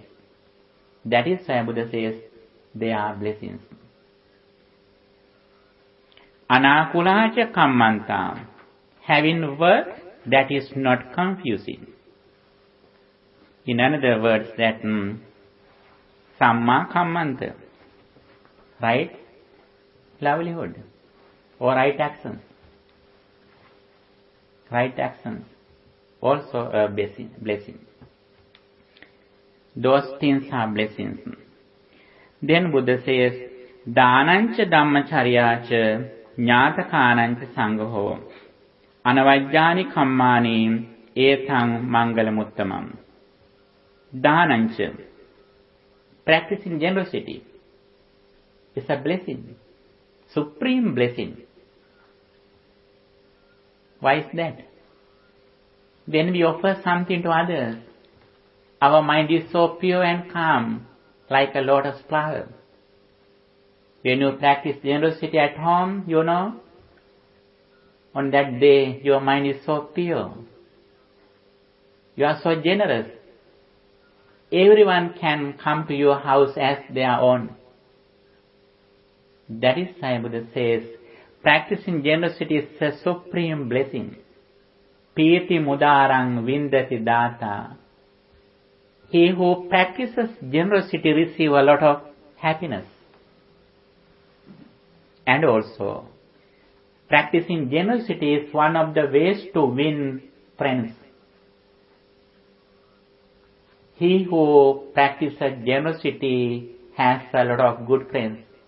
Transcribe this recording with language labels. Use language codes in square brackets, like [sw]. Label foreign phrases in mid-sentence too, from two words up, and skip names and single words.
[en] That is why Buddha says they are blessings. [pi] Anakulacha kammanta. [en] Having work that is not confusing. In other words, that [pi] samma kammanta. [en] Right livelihood or right actions. Right actions. Also a blessing. Those things are blessings. Then Buddha says, [pi] Dhanancha dhammacharyacha jnatakanancha sangaho anavajjani kammani etang mangalamuttamam. Dhanancha, [en] practicing generosity, is a blessing, supreme blessing. Why is that? when we offer something to others, our mind is so pure and calm, like a lotus flower. When you practice generosity at home, on that day, your mind is so pure. You are so generous. Everyone can come to your house as their own. That is why Buddha says, practicing generosity is a supreme blessing. [pi] Piti mudarang vindati data. [en] He who practices generosity receives a lot of happiness. And also, practicing generosity is one of the ways to win friends. He who practices generosity has a lot of good friends.